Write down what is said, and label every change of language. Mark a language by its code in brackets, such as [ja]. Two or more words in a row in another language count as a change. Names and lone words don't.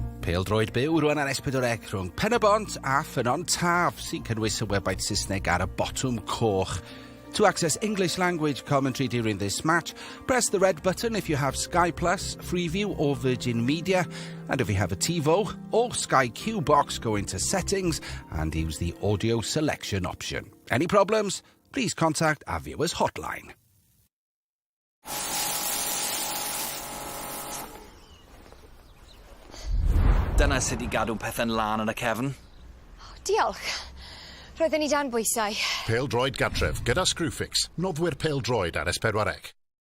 [cy] Pêl-droed byw rwan ar S4C rhwng Pen-y-bont a Ffynnon Taf sy'n cynnwys y website Saesneg ar y botwm coch. [en] To access English language commentary during this match, press the red button if you have Sky Plus, Freeview or Virgin Media. And if you have a TiVo or Sky Q box, go into settings and use the audio selection option. Any problems? Please contact our viewers hotline. [cy] Dyna sut I gadw pethau'n lan yn y cefn. Diolch. Roedden ni dan bwysau. Pêl-droed gartref gyda Screwfix. Noddwyr pêl-droed ar S4C.